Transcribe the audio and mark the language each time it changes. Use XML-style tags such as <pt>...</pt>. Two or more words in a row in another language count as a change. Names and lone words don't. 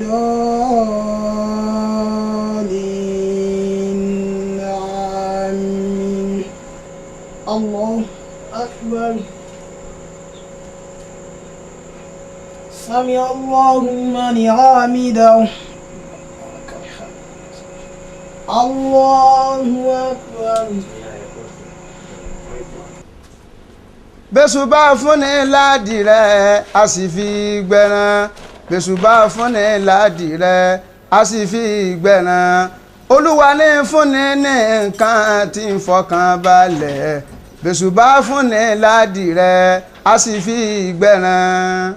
<ar>الضالين آمين الله أكبر سمع الله لمن حمده الله أكبر</ar> <yo>bẹ́sù bá fúnni ládìrẹ́ a sì fi gbẹ̀ràn bẹ́sù bá fúnni ládìrẹ́ a sì fi gbẹ̀ràn olúwa ní fúnni ní nǹkan tí ń fọkàn balẹ̀ bẹ́sù bá fúnni ládìrẹ́ a sì fi gbẹ̀ràn.</yo>